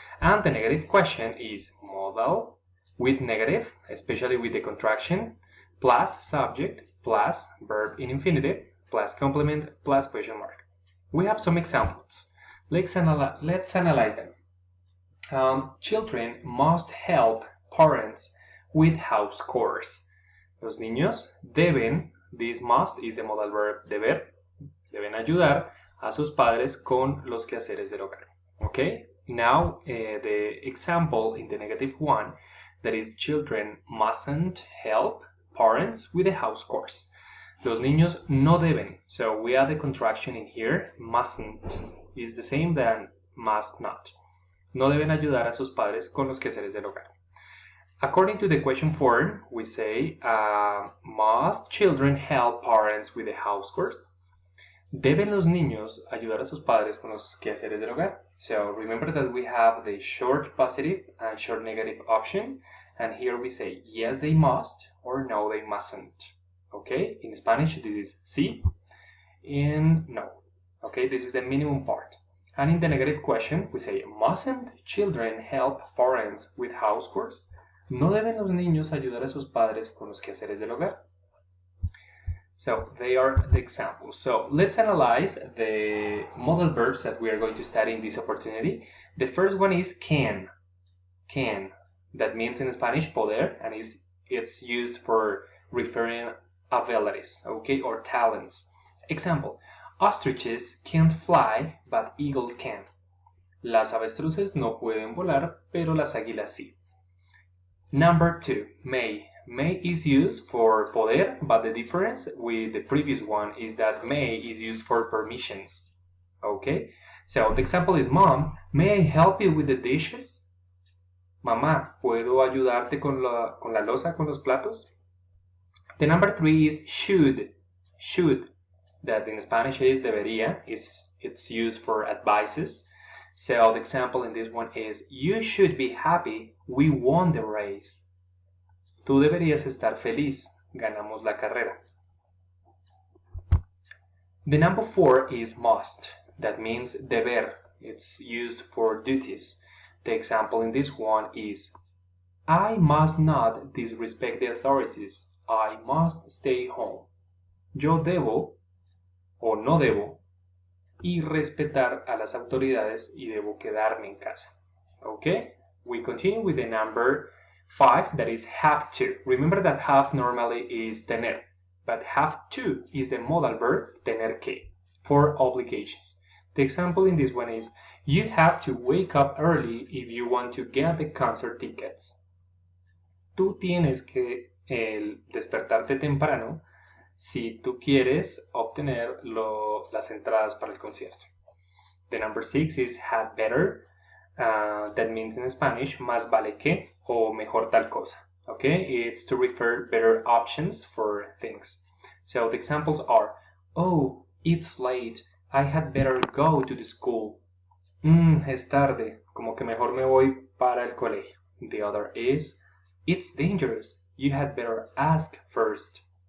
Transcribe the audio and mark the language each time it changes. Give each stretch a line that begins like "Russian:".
English: And the negative question is modal with negative, especially with the contraction, plus subject, plus verb in infinitive, plus complement, plus question mark. We have some examples. Let's analyze them. Children must help parents with house chores.
Spanish: Los niños deben,
English: this must is the modal verb
Spanish: deber, deben ayudar a sus padres con los quehaceres del hogar. Okay?
English: Now, the example in the negative one, that is children mustn't help parents with the house chores.
Spanish: Los niños no deben,
English: so we add the contraction in here, mustn't is the same than must not.
Spanish: No deben ayudar a sus padres con los quehaceres del hogar.
English: According to the question form, we say, must children help parents with the house chores?
Spanish: ¿Deben los niños ayudar a sus padres con los quehaceres del hogar?
English: So remember that we have the short positive and short negative option, and here we say, yes, they must, or no, they mustn't. Okay, in Spanish, this is sí, in no. Okay, this is the minimum part. And in the negative question, we say, mustn't children help parents with house chores?
Spanish: ¿No deben los niños ayudar a sus padres con los quehaceres del hogar?
English: So they are the examples. So let's analyze the modal verbs that we are going to study in this opportunity. The first one is can. Can. That means in Spanish, poder, and it's used for referring abilities, okay, or talents. Example. Ostriches can't fly, but eagles can.
Spanish: Las avestruces no pueden volar, pero las águilas sí.
English: Number two, may. May is used for poder, but the difference with the previous one is that may is used for permissions. Okay? So the example is, Mom, may I help you with the dishes?
Spanish: Mamá, ¿puedo ayudarte con la loza, con los platos?
English: The number three is should. Should. That in Spanish is debería, it's used for advices. So the example in this one is, you should be happy, we won the race.
Spanish: Tú deberías estar feliz, ganamos la carrera.
English: The number four is must. That means deber. It's used for duties. The example in this one is, I must not disrespect the authorities. I must stay home.
Spanish: Yo debo o no debo y respetar a las autoridades y debo quedarme en casa.
English: Okay? We continue with the number 5, that is have to. Remember that have normally is tener, but have to is the modal verb tener que. for obligations. The example in this one is, you have to wake up early if you want to get the concert tickets.
Spanish: Tú tienes que despertarte temprano si tú quieres obtener las entradas para el concierto.
English: The number 6 is had better. That means in Spanish,
Spanish: más vale que o mejor tal cosa.
English: Okay, it's to refer better options for things. So the examples are, oh, it's late. I had better go to the school.
Spanish: Es tarde. Como que mejor me voy para el colegio.
English: The other is, it's dangerous. You had better ask first.